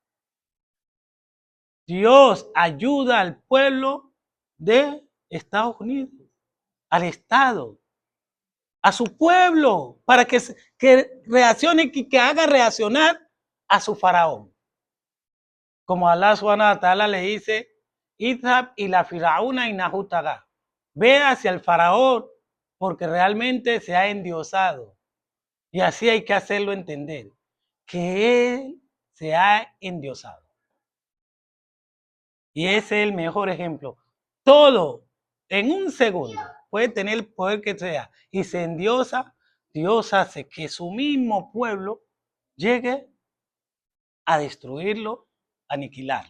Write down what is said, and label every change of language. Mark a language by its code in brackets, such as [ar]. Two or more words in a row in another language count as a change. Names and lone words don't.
[es] Dios ayuda al pueblo de Estados Unidos, al Estado, a su pueblo, para que reaccione y que haga reaccionar a su faraón. Como [ar] الله سبحانه وتعالى [es] le dice, [ar] اذهب إلى فرعون إنه طغى. [es] Ve hacia el faraón porque realmente se ha endiosado. Y así hay que hacerlo entender, que él se ha endiosado. Y ese es el mejor ejemplo. Todo en un segundo puede tener el poder que sea y se endiosa, Dios hace que su mismo pueblo llegue a destruirlo, aniquilarlo.